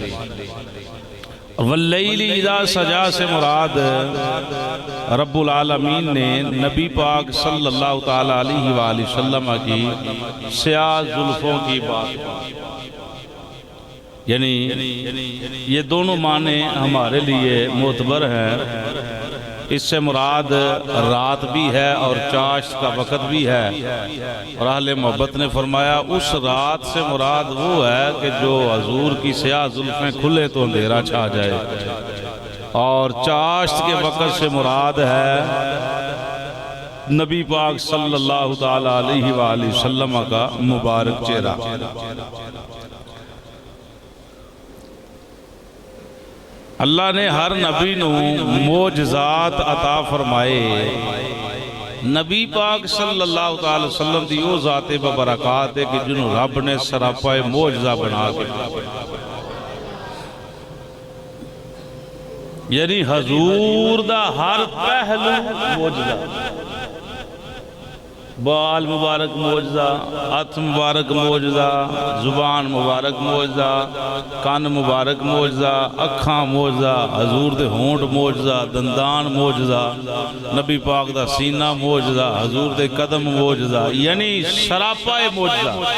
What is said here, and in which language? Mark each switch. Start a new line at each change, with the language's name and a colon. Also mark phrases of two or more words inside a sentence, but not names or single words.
Arabic: والليل إذا سجى
Urdu: سے مراد رب العالمین نے نبی پاک
Arabic: صلى الله تعالى عليه وسلم
Urdu: کی سیاہ زلفوں کی بات، یعنی یہ دونوں معنی ہمارے لیے معتبر ہیں. اس سے مراد رات بھی ہے اور چاشت کا وقت بھی ہے. اور اہلِ محبت نے فرمایا اس رات سے مراد وہ ہے کہ جو حضور کی سیاہ زلفیں کھلے تو اندھیرا چھا جائے، اور چاشت کے وقت سے مراد ہے نبی پاک
Arabic: صلى الله تعالى عليه وسلم
Urdu: کا مبارک چہرہ.
Punjabi: اللہ نے ہر نبی نوں معجزات عطا فرمائے. نبی پاک
Arabic: صلى الله عليه وسلم
Punjabi: دی اوہ ذاتِ بابرکات اے کہ جنہاں نوں رب نے سراپا معجزہ بنا کے, یعنی حضور دا ہر پہلو معجزہ، بال مبارک معجزہ، ہتھ مبارک معجزہ، زبان مبارک معجزہ، کان مبارک معجزہ، اکھاں معجزہ، حضور دے ہونٹھ معجزہ، دندان معجزہ، نبی پاک دا سینہ معجزہ، حضور دے قدم معجزہ، یعنی سراپا معجزہ.